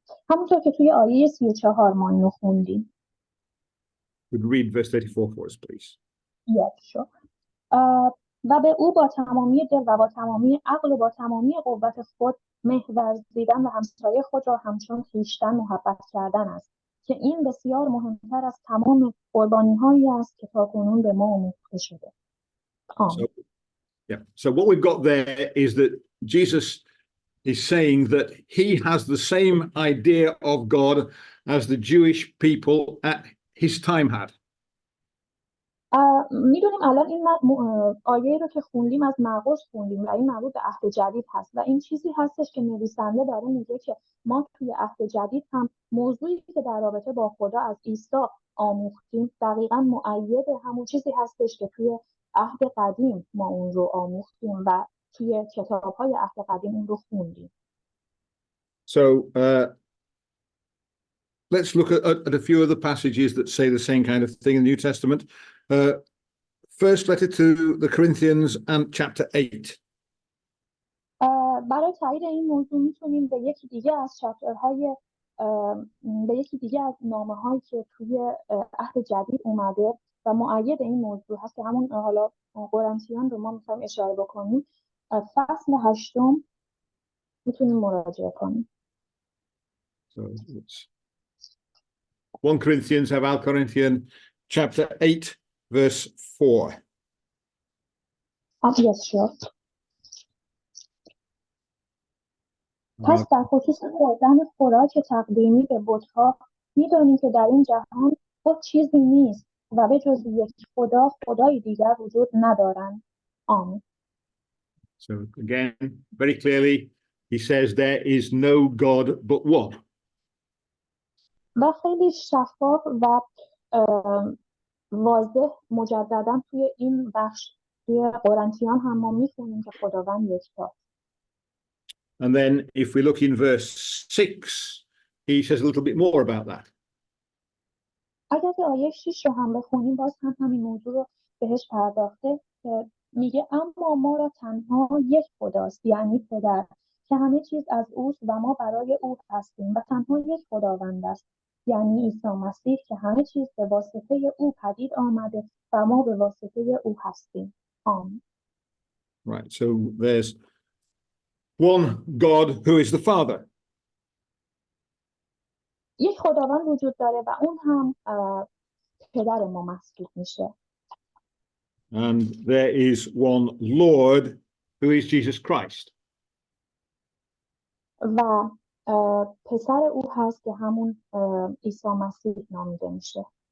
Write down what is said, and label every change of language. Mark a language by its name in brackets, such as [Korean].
[Persian] همونطور که توی آیه 34 ما اینو خوندیم. [English] would read verse 34 for us, please. Yes, sure. [Persian] و به او با تمامی دل و با تمامی عقل و با تمامی قوت خود مهر ورزیدن و همسایه خود را همچون خویشتن محبت کردن است که این بسیار مهمتر از تمام قربانی‌هایی است که تاکنون به ما آموخته شده. [English] So what we've got there is that Jesus is saying that he has the same idea of God as the Jewish people at his time had. [Persian] میدونیم الان این آیه رو که خوندیم از مقدس خوندیم و این مربوط به عهد جدید هست و این چیزی هستش که نویسنده داره میگه که ما توی عهد جدید هم موضوعی که در رابطه با خدا از عیسی آموختیم دقیقاً مؤید همون چیزی هستش که توی عهد قدیم ما اون رو آموختیم و توی کتاب‌های عهد قدیم اون رو خوندیم. [English] So let's look at a few of the passages that say the same kind of thing in the New Testament. First letter to the Corinthians and chapter 8. [Persian] برای تایید این موضوع میتونیم به یکی دیگه از چپترهای به یکی دیگه از نامه‌هایی که توی عهد جدید اومده و مؤید این موضوع هست که همون حالا قرنتیان رو ما می‌خوایم اشاره بکنیم، فصل 8 میتونیم مراجعه کنیم. [English] So it's 1 Corinthians, have Corinthian chapter 8 verse 4. Yes, sure. [Persian] پس در خصوص خوردن خوراک تقدیمی به بت‌ها می‌دانیم که در این جهان بت چیزی نیست و به جز یک خدا خدای دیگر وجود ندارند. آمین. [English] So again, very clearly, he says there is no God but one. [Persian] و خیلی شفاف و واضح مجددا توی این بخش توی قرنتیان هم ما می‌خونیم که خداوند یکتاست. [English] And then if we look in verse 6, he says a little bit more about that. [Persian] اگر که آیه 6 رو هم بخونیم باز هم همین موضوع رو بهش پرداخته که میگه اما ما را تنها یک خداست، یعنی پدر، که همه چیز از اوست و ما برای او هستیم و تنها یک خداوند است، یعنی عیسی مسیح که همه چیز به واسطه او پدید آمده و ما به واسطه او هستیم. آمین. [English] Right, so there's one God who is the Father. [Persian] یک خداوند وجود داره و اون هم پدر ما محسوب میشه. [English] And there is one Lord who is Jesus Christ. [Persian] و پسر او هست که همون عیسی مسیح نامیده میشه.